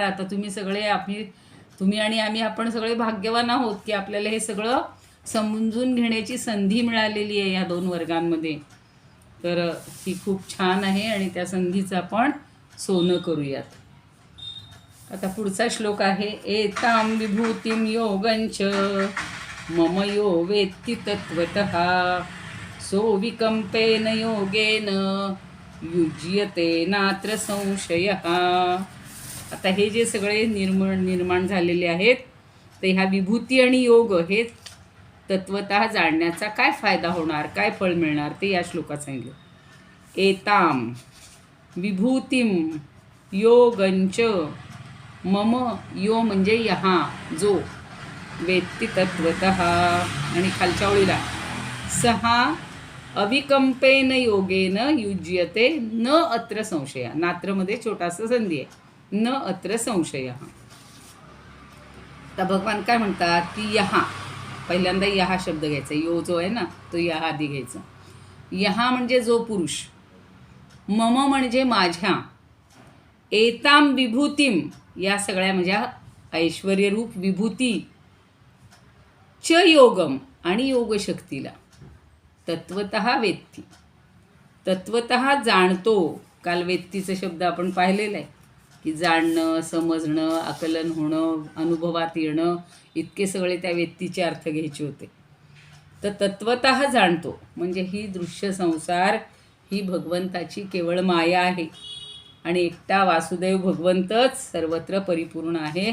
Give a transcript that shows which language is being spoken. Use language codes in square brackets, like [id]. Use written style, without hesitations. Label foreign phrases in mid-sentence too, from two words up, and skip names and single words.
[mr] आता तुम्ही सगळे तुम्ही आणि आम्ही आपण सगळे भाग्यवान आहोत की आपल्याला हे सगळं समजून घेण्याची संधी मिळालेली आहे या 2 वर्गांमध्ये. तर ही खूप छान आहे आणि त्या संधीचं आपण सोनं करूयात. आता पुढचा श्लोक आहे. [sa] एतां विभूतिं योगंच मम यो वेत्ति तत्त्वतः सो विकंपेन योगेन युज्यते नात्र संशयः. [mr] आता हे जे सगळे निर्माण झालेले आहेत ते ह्या विभूती आणि योग हे तत्वतः जाणण्याचा काय फायदा होणार, काय फळ मिळणार ते या श्लोकात सांगितलं. [sa] एताम विभूतिम योगंच मम, [mr] यो म्हणजे यहा जो, [sa] वेत्ति तत्वतः, [mr] आणि खालच्या ओळीला सहा [sa] अविकंपेन योगेन युज्यते न अत्र संशय. [mr] नात्रमध्ये छोटासा संधी आहे, [sa] न अत्र संशय. [mr] तर भगवान काय म्हणतात की यहा, पहिल्यांदा यहा शब्द घ्यायचा, यो जो आहे ना तो यहा आधी घ्यायचा. यहा म्हणजे जो पुरुष, मम म्हणजे माझ्या, [sa] एताम विभूतीम [mr] या सगळ्या माझ्या ऐश्वर्यरूप विभूती, [sa] च योगम [mr] आणि योगशक्तीला, [sa] तत्वतः वेत्ती, [mr] तत्वतः जाणतो. काल वेत्तीचा शब्द आपण पाहिलेला आहे की जाणणं, समजणं, आकलन होणं, अनुभवात येणं, इतके सगळे त्या वेत्तीचे अर्थ घ्यायचे होते. तर तत्वतः जाणतो म्हणजे ही दृश्य संसार ही भगवंताची केवळ माया आहे आणि एकटा वासुदेव भगवंतच सर्वत्र परिपूर्ण आहे.